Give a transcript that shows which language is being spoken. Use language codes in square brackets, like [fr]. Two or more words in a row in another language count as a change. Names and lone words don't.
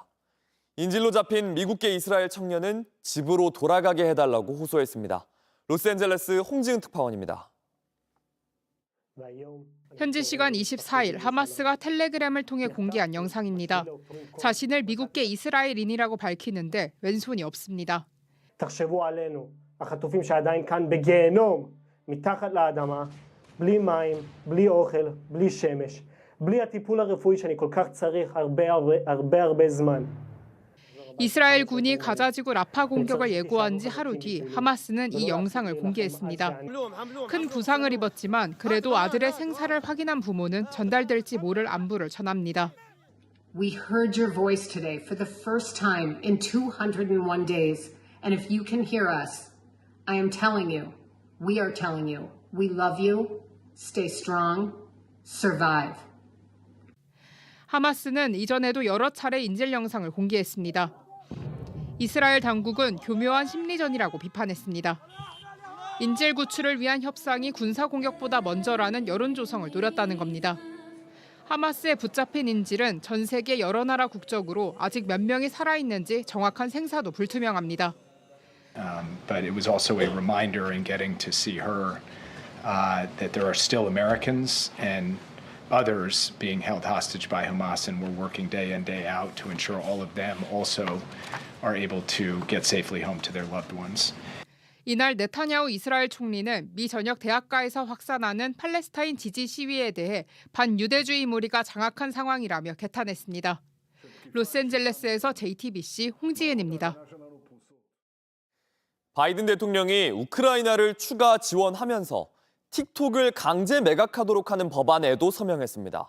[ko] 인질로 잡힌 미국계 이스라엘 청년은 집으로 돌아가게 해달라고 호소했습니다. 로스앤젤레스 홍지은 특파원입니다. 현지 시간 24일 하마스가 텔레그램을 통해 공개한 영상입니다. 자신을 미국계 이스라엘인이라고 밝히는데 왼손이 없습니다. [he] תחשבו עלינו, החטופים שעדיין כאן בגיהנום, מתחת לאדמה, בלי מים, בלי אוכל, בלי שמש, בלי הטיפול הרפואי שאני כל כך צריך הרבה זמן. 이스라엘 군이 가자지구 라파 공격을 예고한 지 하루 뒤 하마스는 이 영상을 공개했습니다. 큰 부상을 입었지만 그래도 아들의 생사를 확인한 부모는 전달될지 모를 안부를 전합니다. [en] We heard your voice today for the first time in 201 days. And if you can hear us, I am telling you, we are telling you, we love you, stay strong, survive. [ko] 하마스는 이전에도 여러 차례 인질 영상을 공개했습니다. 이스라엘 당국은 교묘한 심리전이라고 비판했습니다. 인질 구출을 위한 협상이 군사 공격보다 먼저라는 여론 조성을 노렸다는 겁니다. 하마스에 붙잡힌 인질은 전 세계 여러 나라 국적으로 아직 몇 명이 살아있는지 정확한 생사도 불투명합니다. [en] But it was also a reminder in getting to see her that there are still Americans and others being held hostage by Hamas, and we're working day in, day out to ensure all of them also are able to get safely home to their loved ones. [ko] 이날 네타냐후 이스라엘 총리는 미 전역 대학가에서 확산하는 팔레스타인 지지 시위에 대해 반유대주의 무리가 장악한 상황이라며 개탄했습니다. 로스앤젤레스에서 JTBC 홍지은입니다. 바이든 대통령이 우크라이나를 추가 지원하면서 틱톡을 강제 매각하도록 하는 법안에도 서명했습니다.